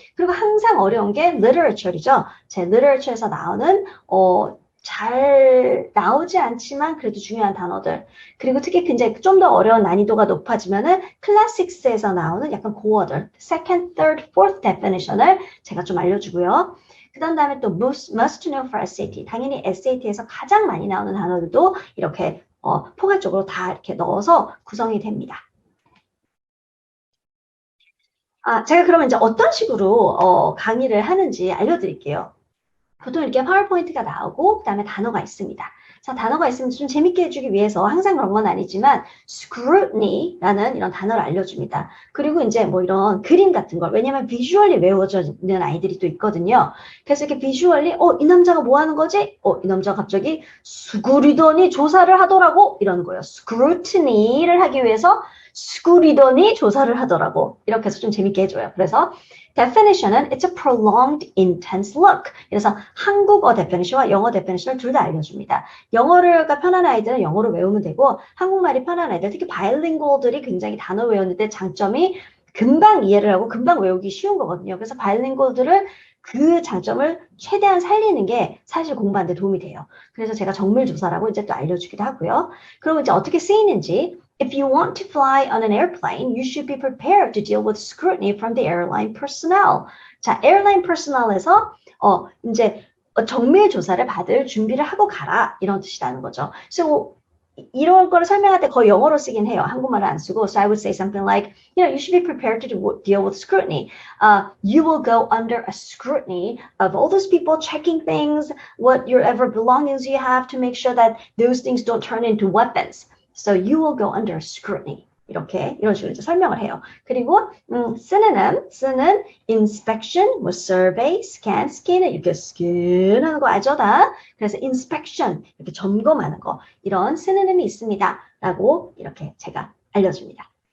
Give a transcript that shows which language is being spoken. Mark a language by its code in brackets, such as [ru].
[ko] 그리고 항상 어려운 게 literature이죠. 제 literature에서 나오는 잘 나오지 않지만 그래도 중요한 단어들. 그리고 특히 굉장히 좀 더 어려운 난이도가 높아지면은 classics에서 나오는 약간 고어들, [en] second, third, fourth definition [ko] 을 제가 좀 알려주고요. 그 다음에 또 [en] must know for SAT. [ko] 당연히 SAT에서 가장 많이 나오는 단어들도 이렇게 포괄적으로 다 이렇게 넣어서 구성이 됩니다. 제가 그러면 이제 어떤 식으로 강의를 하는지 알려드릴게요. 보통 이렇게 파워포인트가 나오고 그다음에 단어가 있습니다. 자, 단어가 있으면 좀 재밌게 해주기 위해서 항상 그런 건 아니지만 scrutiny라는 이런 단어를 알려줍니다. 그리고 이제 뭐 이런 그림 같은 걸 왜냐면 비주얼리 외워지는 아이들이 또 있거든요. 그래서 이렇게 비주얼리 이 남자가 뭐 하는 거지? 이 남자가 갑자기 수구리더니 조사를 하더라고 이러는 거예요. scrutiny를 하기 위해서 수구리더니 조사를 하더라고 이렇게 해서 좀 재밌게 해줘요. 그래서 definition은 [en] it's a prolonged intense look. [ko] 그래서 한국어 definition과 영어 definition을 둘 다 알려줍니다. 영어가 편한 아이들은 영어로 외우면 되고 한국말이 편한 아이들 특히 바이링구얼들이 굉장히 단어 외우는데 장점이 금방 이해를 하고 금방 외우기 쉬운 거거든요. 그래서 바이링구얼들을 그 장점을 최대한 살리는 게 사실 공부하는 데 도움이 돼요. 그래서 제가 정밀조사라고 이제 또 알려주기도 하고요. 그럼 이제 어떻게 쓰이는지 [en] If you want to fly on an airplane, you should be prepared to deal with scrutiny from the airline personnel. [ko] 자, airline personnel에서 이제 정밀 조사를 받을 준비를 하고 가라 이런 뜻이라는 거죠. So 이런 거를 설명할 때 거의 영어로 쓰긴 해요. 한국말을 안 쓰고. [en] So I would say something like, you should be prepared to deal with scrutiny. You will go under a scrutiny of all those people checking things, whatever belongings you have to make sure that those things don't turn into weapons. So you will go under scrutiny. [ko] 이런 식으로 이제 설명을 해요. 그리고 쓰는 inspection, 뭐 survey, scan, scan 이렇게 scan하는 거 알죠 다? 그래서 inspection 이렇게 점검하는 거 이런 쓰는음이 있습니다.라고 이렇게 제가 알려줍니다.